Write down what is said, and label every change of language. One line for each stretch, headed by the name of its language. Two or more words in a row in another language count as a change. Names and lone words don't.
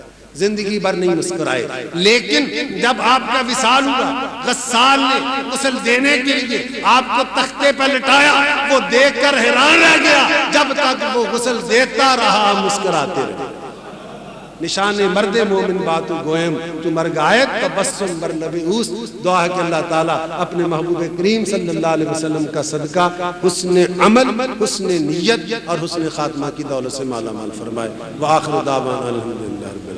Urdu: زندگی بھر نہیں مسکرائے، لیکن جب آپ کا وصال ہوا، غسال نے غسل دینے کے لیے آپ کو تختے پر لٹایا، وہ دیکھ کر حیران رہ گیا، جب تک وہ غسل دیتا رہا مسکراتے رہے۔
Persian: نشان مرد مومن باتو گویم تو مرگ آیت تبسم بر لب اوس۔
Urdu: دعا ہے کہ اللہ تعالیٰ اپنے محبوب کریم
Arabic: صلی اللہ علیہ وسلم
Urdu: کا صدقہ حسن عمل، حسن نیت اور حسن خاتمہ کی دولت سے مالا مال فرمائے۔
Arabic: وآخر دعوانا الحمدللہ۔